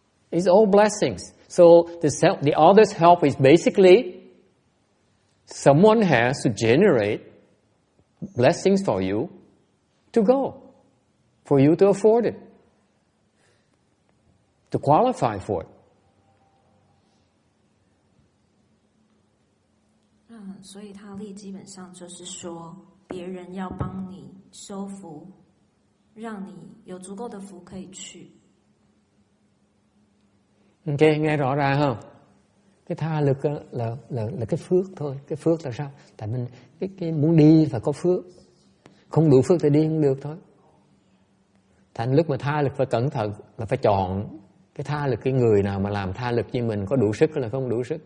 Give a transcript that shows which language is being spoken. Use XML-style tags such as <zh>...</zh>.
<en>It's all blessings. So the others' help is basically someone has to generate blessings for you to go, for you to afford it, to qualify for it.</en> <zh>所以他力基本上就是说，别人要帮你修福，让你有足够的福可以去。</zh> <vi>Ok, nghe rõ ràng không? Cái tha lực là cái phước thôi. Cái phước là sao? Tại mình cái muốn đi phải có phước. Không đủ phước thì đi không được thôi. Thành lúc mà tha lực phải cẩn thận, là phải chọn cái tha lực, cái người nào mà làm tha lực như mình có đủ sức hay là không đủ sức.</vi>